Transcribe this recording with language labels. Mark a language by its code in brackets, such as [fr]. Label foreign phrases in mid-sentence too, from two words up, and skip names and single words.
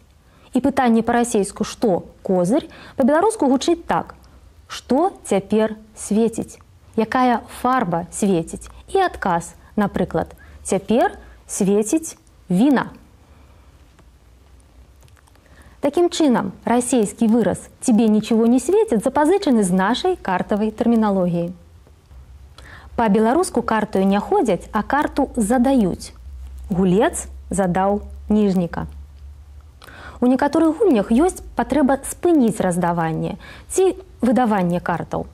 [be] І пытанне па-расейску «што козыр» па-беларуску гучыць так: «Што цяпер свеціць?» Якая фарба свеціць? І адказ, напрыклад, «Цяпер свеціць віна». Такім чынам, расейскі выраз [ru] «тебе ничего не светит» [be] запазычаны з нашай картавай тэрміналогіі. Па-беларуску картаю не ходзяць, а карту задаюць. Гулец задаў ніжніка. У некаторых гульнях ёсць патрэба спыніць раздаванне ці выдаванне картаў.